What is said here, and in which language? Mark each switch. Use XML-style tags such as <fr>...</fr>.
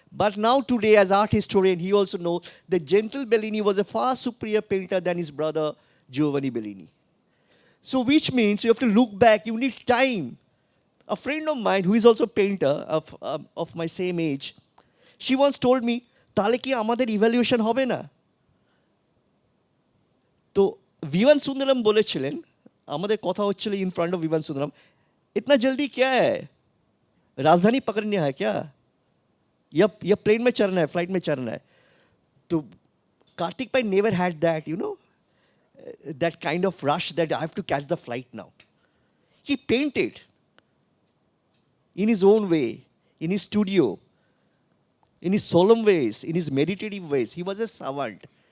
<en>But now today, as art historian, he also knows that Gentle Bellini was a far superior painter than his brother Giovanni Bellini. So which means you have to look back, you need time. A friend of mine who is also a painter of my same age, she once told me,</en> <bn>তাহলে কি আমাদের evaluation হবে না? তো विवान सुंदरम বলেছিলেন, আমাদের কথা হচ্ছিল</bn> <en>in front of</en> <bn>Vivaan Sundaram,</bn> <hi>इतना जल्दी क्या है? राजधानी पकड़नी है क्या? या प्लेन में चढ़ना है, फ्लाइट में चढ़ना है?</hi> <en>तो Kartick Pyne never had that, that kind of rush that I have to catch the flight now. He painted in his own way, in his studio, in his solemn ways, in his meditative ways. He was a savant.</en>